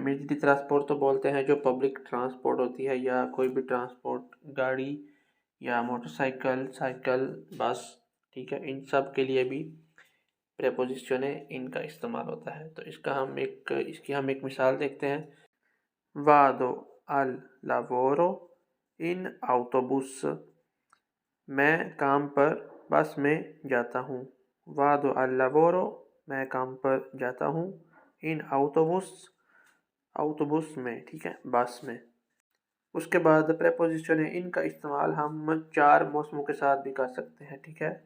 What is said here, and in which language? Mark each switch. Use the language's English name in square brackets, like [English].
[Italian] mezzi di trasporto [Hindi] बोलते हैं जो पब्लिक ट्रांसपोर्ट होती है या कोई भी ट्रांसपोर्ट, गाड़ी या मोटरसाइकिल, साइकिल, बस, ठीक है, इन सब के लिए भी प्रेपोजिशन इनका इस्तेमाल होता है। तो इसकी हम एक मिसाल देखते हैं। [Italian] वादो al lavoro in autobus। [Hindi] मैं काम पर बस में जाता हूँ। [Italian] वादो al lavoro, [Hindi] मैं काम पर जाता हूँ, [Italian] इन autobus, [Hindi] autobus में, ठीक है, बस में। उसके बाद प्रेपोजिशन है, इनका इस्तेमाल हम 4 मौसमों के साथ भी कर सकते हैं, ठीक है।